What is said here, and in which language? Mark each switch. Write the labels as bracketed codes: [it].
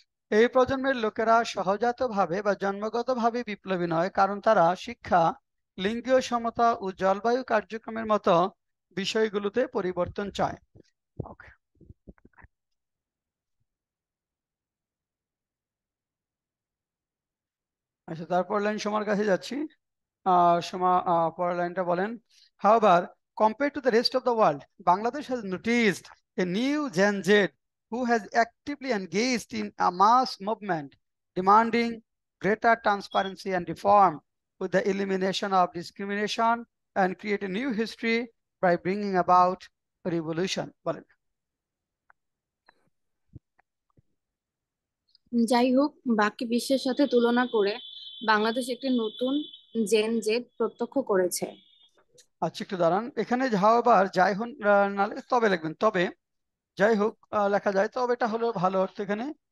[bn] এই প্রজন্মের লোকেরা সহজাতভাবে বা জন্মগতভাবে বিপ্লবী নয়, কারণ তারা শিক্ষা, লিঙ্গীয় সমতা ও জলবায়ু কার্যক্রমের মতো বিষয়গুলোতে পরিবর্তন চায়। ওকে, আচ্ছা তারপর লাইন সোমার কাছে যাচ্ছি। সোমা পরের লাইনটা বলেন। [en] However, compared to the rest of the world, Bangladesh has noticed a new Gen Z who has actively engaged in a mass movement demanding greater transparency and reform, with the elimination of discrimination, and create a new history by bringing about revolution. [bn] বলেন। যাই হোক, বাকি বিশ্বের সাথে তুলনা করে বাংলাদেশ একটি নতুন জেন জেড প্রত্যক্ষ করেছে। আচ্ছা একটু দাঁড়ান, এখানে however যাই হোক না লিখে তবে লিখবেন, তবে যাই হোক লেখা যায়, তবে এটা হলো ভালো অর্থ এখানে।